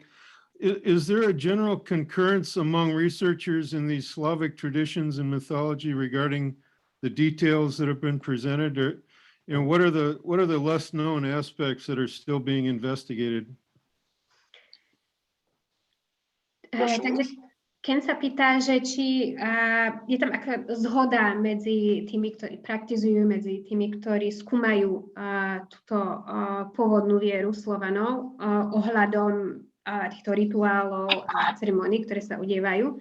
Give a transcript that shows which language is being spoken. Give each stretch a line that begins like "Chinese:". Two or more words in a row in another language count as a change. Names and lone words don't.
English: Is there a general concurrence among researchers in these Slavic traditions and mythology regarding the details that have been presented? Or, what are the less known aspects that are still being investigated?
Slovak: Takže Ken sa pýta, že či je tam aká zhoda medzi tými, ktorí praktizujú, medzi tými, ktorí skúmajú túto pôvodnú vieru Slovanov ohľadom týchto rituálov a ceremónií, ktoré sa udievajú.